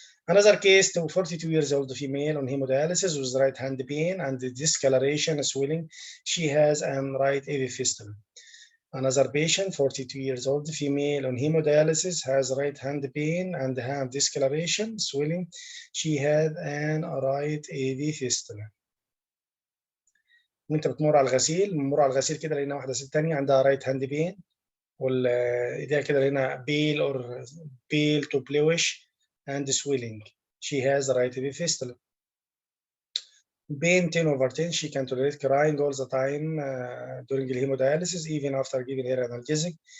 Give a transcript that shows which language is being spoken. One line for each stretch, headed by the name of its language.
English: Another case, 42 years old female on hemodialysis with right hand pain and discoloration, swelling. She has right AV fistula. Another patient, 42 years old female on hemodialysis, has right hand pain and have discoloration, swelling. She had an right AV fistula.
Arabic: وانت بتمر على الغسيل، بنمر على الغسيل كده لقينا واحده ست ثانيه عندها رايت هاند بين، والايديها كده لقينا بيل اور بيل تو bluish and swelling.
English: She has right AV fistula. Pain 10/10. She can tolerate crying all the time during the hemodialysis, even after giving her analgesic.